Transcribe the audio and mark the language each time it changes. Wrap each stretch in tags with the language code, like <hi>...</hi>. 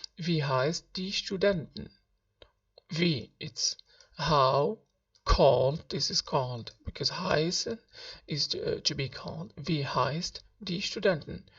<de>Wie heißt die Studenten?</de> <en>Wie, it's how. Called, this is called, because heißen is to be called.</en> <de>Wie heißt die Studenten?</de>